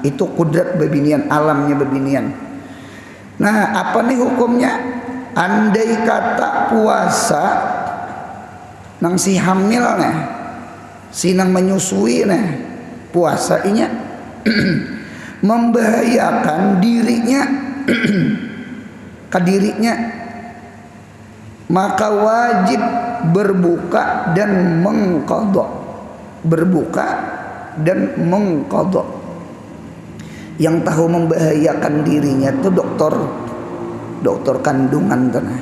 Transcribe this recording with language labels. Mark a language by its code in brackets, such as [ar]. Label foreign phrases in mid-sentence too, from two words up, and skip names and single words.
[bjn] Itu kudrat bebinian, alamnya bebinian. Nah apa nih hukumnya? Andai kata puasa nang si hamil nih, si nang menyusui nih, puasa inya membahayakan dirinya ke dirinya, maka wajib berbuka dan mengqadha. Berbuka dan mengqadha. Yang tahu membahayakan dirinya tuh dokter kandungan tanah.